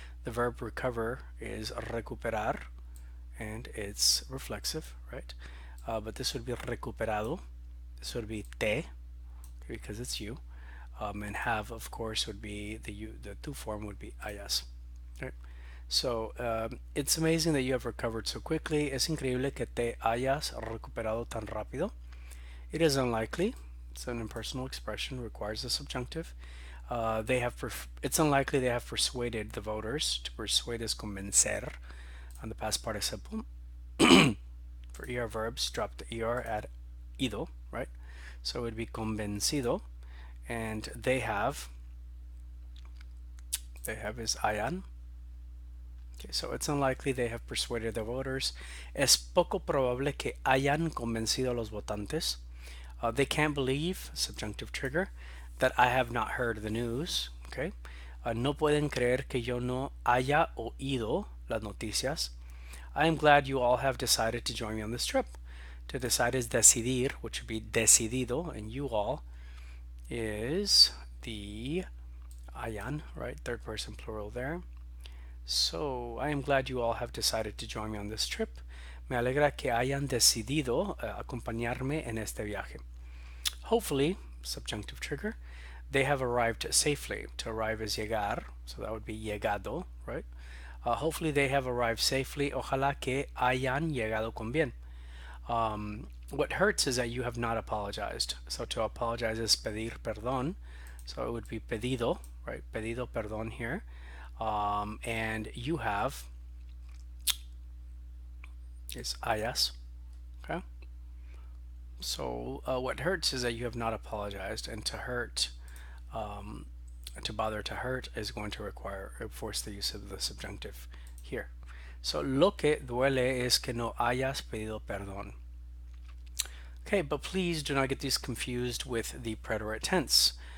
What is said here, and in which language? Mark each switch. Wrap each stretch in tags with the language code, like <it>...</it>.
<en>The verb recover is recuperar, and it's reflexive, right? But this would be recuperado. This would be te, because it's you. And have, of course, would be the to form would be hayas. Right? So it's amazing that you have recovered so quickly.</en> <es>Es increíble que te hayas recuperado tan rápido.</es> <en>It is unlikely. It's an impersonal expression, requires a subjunctive. It's unlikely they have persuaded the voters. To persuade is convencer on the past participle. For ER verbs, drop the ER, add ido, right? So it would be convencido, and they have is hayan. Okay, so it's unlikely they have persuaded the voters.</en> <es>Es poco probable que hayan convencido a los votantes.</es> <en>They can't believe, subjunctive trigger, that I have not heard the news. Okay.</en> <es>No pueden creer que yo no haya oído las noticias.</es> <en>I am glad you all have decided to join me on this trip. To decide is decidir, which would be decidido, and you all is the hayan, right? Third person plural there. So I am glad you all have decided to join me on this trip.</en> <es>Me alegra que hayan decidido acompañarme en este viaje.</es> <en>Hopefully, subjunctive trigger, they have arrived safely. To arrive is llegar, so that would be llegado, right? Hopefully they have arrived safely.</en> <es>Ojalá que hayan llegado con bien.</es> <en>What hurts is that you have not apologized. So to apologize is pedir perdón. So it would be pedido, right? Pedido perdón here. And you have is hayas. Okay. So what hurts is that you have not apologized, and to hurt, to bother to hurt is going to force the use of the subjunctive here.</en> <es>So lo que duele es que no hayas pedido perdón.</es> <en>Okay, but please do not get these confused with the preterite tense.</en>